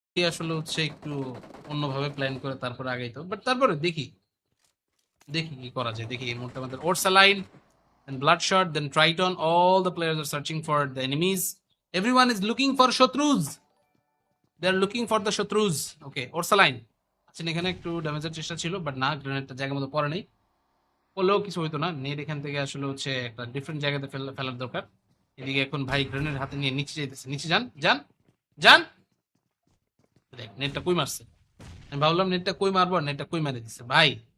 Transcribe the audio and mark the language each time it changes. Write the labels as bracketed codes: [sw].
[bn] আসলে হচ্ছে একটু অন্যভাবে প্ল্যান করে তারপরে আগেই তো, বাট তারপরে দেখি দেখি কি করা যায়। দেখি এই মুহূর্তে আমাদের Orsaline and bloodshot, then Triton. [en] All the players are searching for the enemies. Everyone is looking for Shatrus. They are looking for the Shatrus. [bn] Okay, Ursaline আচ্ছা এখানে একটু ড্যামেজের চেষ্টা ছিল, বাট না, গ্রেনেডটা জায়গা মতো পড়ে নেই। পড়লেও কিছু হইতো না, নেট এখান থেকে আসলে হচ্ছে একটা ডিফারেন্ট জায়গাতে ফেলার দরকার। এদিকে এখন ভাই গ্রেনেড হাতে নিয়ে নিচে যাইতেছে, নিচে যান যান যান। দেখ নেটটা কই মারছে, আমি ভাবলাম নেটটা কই মারবো, নেটটা কই মারে দিচ্ছে ভাই।